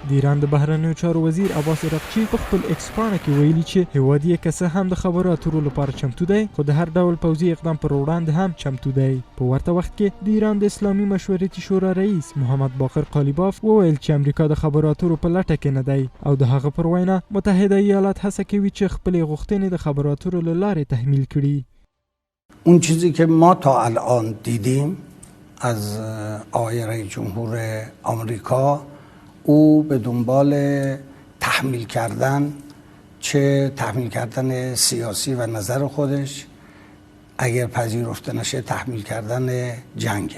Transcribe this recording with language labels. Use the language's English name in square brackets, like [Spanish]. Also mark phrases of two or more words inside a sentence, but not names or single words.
[Pashto] د ایران د بهرنیو چارو وزیر عباس عراقچي په خپل ایکس پاڼه کې ویلي چې هیواد یې که څه هم د خبرو اترو لپاره چمتو دی، خو د هر ډول پوځي اقدام پر وړاندې هم چمتو دی. په ورته وخت کې د ایران د اسلامي مشورتي شورا رئیس محمد باقر قالیباف وویل چې امریکا د خبرو اترو په لټه کې نه دی او د هغه پر وینا متحده ایالات هڅه کوي چې خپلې غوښتنې د خبرو اترو له لارې تحمیل کړي. [Persian] اون چیزی که ما تا الان دیدیم از آقای رئیس جمهور آمریکا، او به دنبال تحمیل کردن، چه تحمیل کردن سیاسی و نظر خودش، اگر پذیرفته نشه تحمیل کردن جنگه.